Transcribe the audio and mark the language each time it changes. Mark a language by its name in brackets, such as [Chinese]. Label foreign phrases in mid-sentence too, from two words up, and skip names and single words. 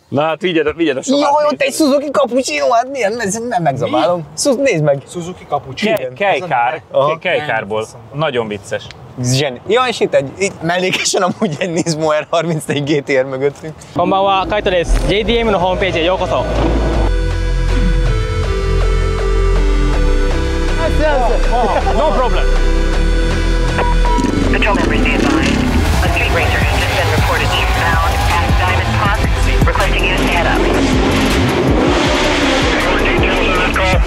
[Hungarian] Na hát vigyed a Jó, ott egy Suzuki Cappuccino, hát milyen, nem megzabálom. Nézd meg. Suzuki Cappuccino. Kejkárból. Nagyon vicces. Zseni. Ja, és itt mellékesen amúgy egy Nismo R34 GTR mögöttünk. [Japanese] こんばんは、カイトです. JDM のホームページへようこそ。 [English] No problem. Patrol members be advised. A street racer has just been reported eastbound past Diamond Park, requesting you to head up. More details on that call.